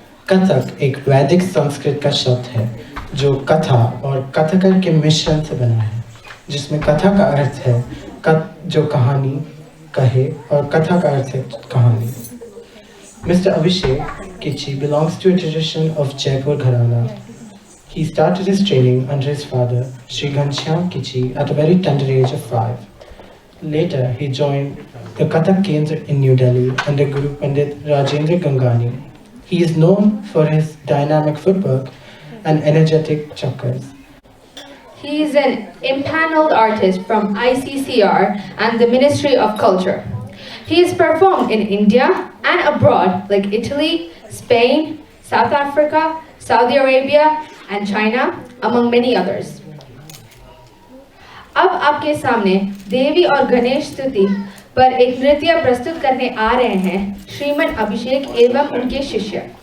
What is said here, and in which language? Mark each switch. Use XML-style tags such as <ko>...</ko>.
<hi>कथक एक वैदिक संस्कृत का शब्द है जो कथा और कथकर के मिश्रण से बना है, जिसमें कथा का अर्थ है जो कहानी कहे और कथा का अर्थ है कहानी।</hi> <en>Mr. Abhishek Kichi belongs to a tradition of Jaipur Gharana. He started his training under his father, Sri Ghanshyam Kichi, at a very tender age of 5. Later, he joined the Kathak Kendra in New Delhi under Guru Pandit Rajendra Gangani. He is known for his dynamic footwork and energetic chakras. He is an impaneled artist from ICCR and the Ministry of Culture. He has performed in India and abroad like Italy, Spain, South Africa, Saudi Arabia and China, among many others.</en> <hi>अब आपके सामने देवी और गणेश स्तुति पर एक नृत्य प्रस्तुत करने आ रहे हैं श्रीमन अभिषेक एवं उनके शिष्य।</hi>